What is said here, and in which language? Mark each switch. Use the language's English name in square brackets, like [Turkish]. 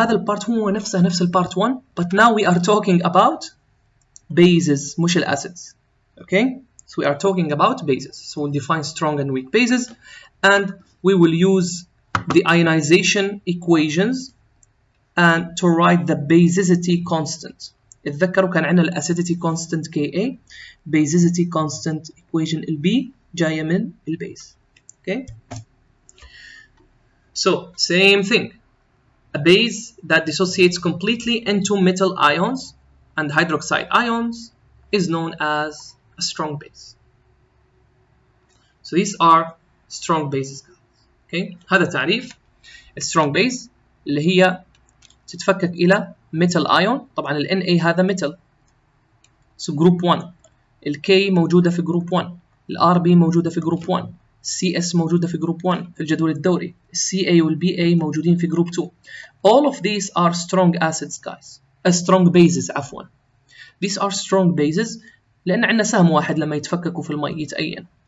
[English] هذا البارت هو نفسه نفس البارت 1, but now we are talking about bases, مش acids. Okay? So we are talking about bases. So we'll define strong and weak bases, and we will use the ionization equations and to write the basicity constant. [Arabic] اتذكروا كان عندنا الاسيديتي constant Ka, basicity constant equation ال B جاية من البيز. [English] Okay? So same thing. A base that dissociates completely into metal ions and hydroxide ions is known as a strong base. So these are strong bases. Okay? [Arabic] هذا تعريف strong base اللي هي تتفكك إلى metal ion. طبعا ال Na هذا metal. [English] So group 1. [Arabic] ال K موجودة في group 1. ال Rb موجودة في group 1. CS موجودة في group 1 في الجدول الدوري. ال Ca وال Ba موجودين في group 2. [English] All of these are strong acids, guys. Strong bases عفوا. These are strong bases لأن عندنا سهم واحد لما يتفككوا في الماء يتأين.